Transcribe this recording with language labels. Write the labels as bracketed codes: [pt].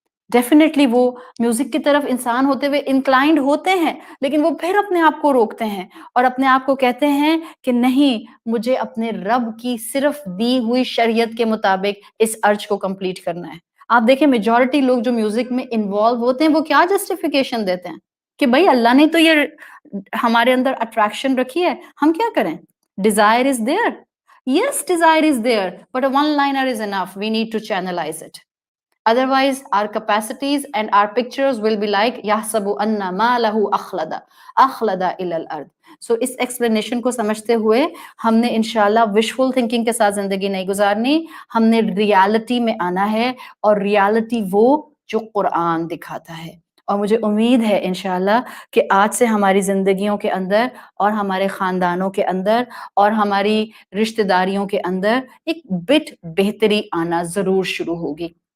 [ur] Definitely وہ music کی طرف انسان ہوتے ہوئے انکلائنڈ ہوتے ہیں, لیکن وہ پھر اپنے آپ کو روکتے ہیں اور اپنے آپ کو کہتے ہیں کہ نہیں, مجھے اپنے رب کی صرف دی ہوئی شریعت کے مطابق اس ارج کو کمپلیٹ کرنا ہے. آپ دیکھیں میجورٹی لوگ جو میوزک میں انوالو ہوتے ہیں وہ کیا جسٹیفیکیشن دیتے ہیں کہ بھائی اللہ نے تو یہ ہمارے اندر اٹریکشن رکھی ہے, ہم کیا کریں؟ [en] Desire is there, yes desire is there, but one liner is enough, we need to channelize it. Otherwise, our capacities and our pictures will be like [ar] يَحْسَبُ أَنَّ مَا لَهُ أَخْلَدَ إِلَى الْأَرْضِ. [ur] So اس ایکسپلینیشن کو سمجھتے ہوئے ہم نے انشاءاللہ وشفل تھنکنگ کے ساتھ زندگی نہیں گزارنی, ہم نے ریالٹی میں آنا ہے, اور ریالٹی وہ جو قرآن دکھاتا ہے. اور مجھے امید ہے انشاءاللہ کہ آج سے ہماری زندگیوں کے اندر اور ہمارے خاندانوں کے اندر اور ہماری رشتہ داریوں کے اندر ایک بٹ بہتری آنا ضرور شروع ہوگی.